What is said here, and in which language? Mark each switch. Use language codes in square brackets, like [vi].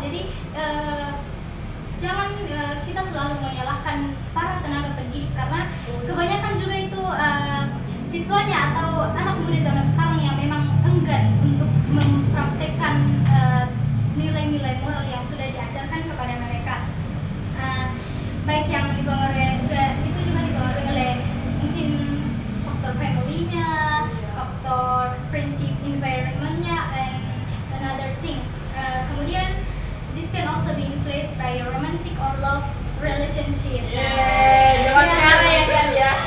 [id] Jadi jangan kita selalu menyalahkan para tenaga pendidik karena kebanyakan juga itu siswanya atau anak muda zaman sekarang yang memang enggan untuk mempraktekkan nilai-nilai moral yang sudah diajarkan berikan kepada mereka. Baik yang dipengaruhi itu juga dipengaruhi oleh mungkin faktor family-nya, faktor friendship environment-nya, [en] and other things. [id] Kemudian [en] this can also be influenced by romantic or love relationship. [id] Zaman sekarang ya kan ya.